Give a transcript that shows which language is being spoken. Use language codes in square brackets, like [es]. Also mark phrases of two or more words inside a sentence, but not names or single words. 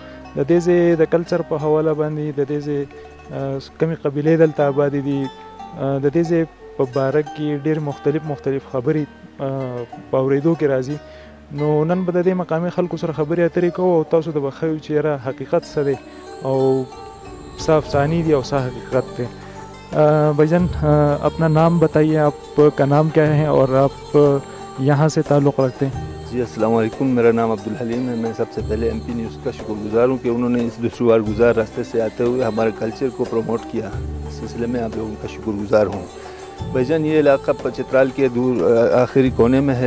[ps] د دې ځای د کلچر په حواله باندې، د دې ځای کومې قبیلې دلته آبادې دي، د دې ځای په باره کې ډېر مختلف خبرې په اورېدو کې راځي. نو نن به د دې مقامي خلکو سره خبرې اترې کوو او تاسو ته به ښیو چې یاره حقیقت څه دی او څه افسانې دي او څه حقیقت دی. [ur] بھائی جان، اپنا نام بتائیے، آپ کا نام کیا ہے اور آپ یہاں سے تعلق رکھتے ہیں؟ جی السلام علیکم، میرا نام عبدالحلیم ہے. میں سب سے پہلے ایم پی نیوز کا شکر گزار ہوں کہ انہوں نے اس دشوار گزار راستے سے آتے ہوئے ہمارے کلچر کو پروموٹ کیا. اس سلسلے میں آپ لوگوں کا شکر گزار ہوں. بھائی جان، یہ علاقہ چترال کے دور آخری کونے میں ہے.